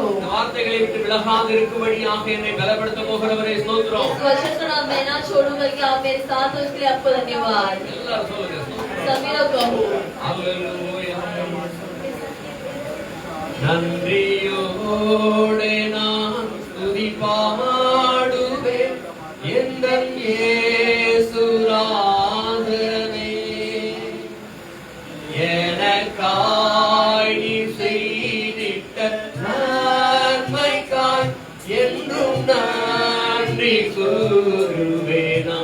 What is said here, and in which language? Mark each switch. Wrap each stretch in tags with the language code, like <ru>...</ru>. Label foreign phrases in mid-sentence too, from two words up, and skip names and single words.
<ta>இந்த வார்த்தைகளை விட்டு விலகாது இருக்கும்படியாக என்னை பலப்படுத்த போகிறவரே ஸ்தோத்திரம்।</ta> <hi>इस वचन को ना मैं ना छोड़ूंगा कि आप मेरे साथ हो, इसके लिए आपको धन्यवाद।</hi> <ta>எல்லாரும் சொல்லுங்க ஸ்தோத்திரம்।</ta> <hi>सभी लोग कहो।</hi> <ta>அல்லேலூயா। நன்றியோடு நான் ஸ்துதி பாடுவேன் எந்தன் இயேசுநாதனே. எனக்காய் நீ செய்திட்ட நன்மைக்காய் என்றும் நன்றி கூறுவேனா.</ta>